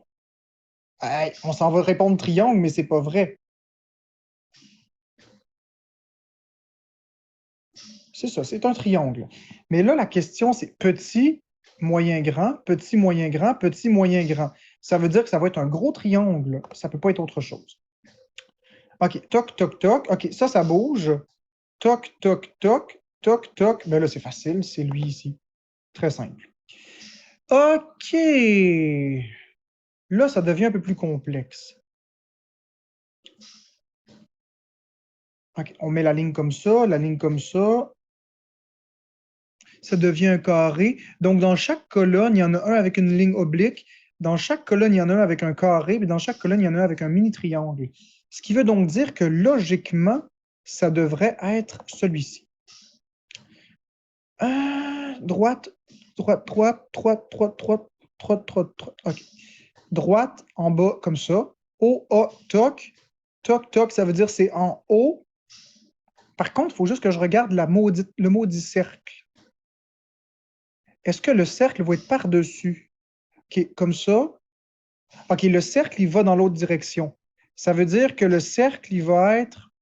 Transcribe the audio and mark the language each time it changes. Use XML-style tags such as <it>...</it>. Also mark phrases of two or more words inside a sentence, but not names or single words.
<fr>Hey, on s'en va répondre triangle, mais c'est pas vrai. C'est ça, c'est un triangle. Mais là, la question, c'est petit, moyen, grand, petit, moyen, grand, petit, moyen, grand. Ça veut dire que ça va être un gros triangle. Ça ne peut pas être autre chose. OK, toc, toc, toc. OK, ça bouge. Toc, toc, toc, toc, toc. Ben là, c'est facile, c'est lui ici. Très simple. OK. Là, ça devient un peu plus complexe. OK, on met la ligne comme ça, la ligne comme ça. Ça devient un carré. Donc, dans chaque colonne, il y en a un avec une ligne oblique. Dans chaque colonne, il y en a un avec un carré. Puis dans chaque colonne, il y en a un avec un mini-triangle. Ce qui veut donc dire que logiquement, ça devrait être celui-ci. Droite, droite, droite, droite, droite, droite, droite, droite, droite. OK. Droite, en bas, comme ça. Haut, A, toc. Toc, toc, ça veut dire c'est en haut. Par contre, il faut juste que je regarde le maudit cercle. Est-ce que le cercle va être par-dessus? OK, comme ça. OK, le cercle, il va dans l'autre direction. Ça veut dire que le cercle, il va être...</fr>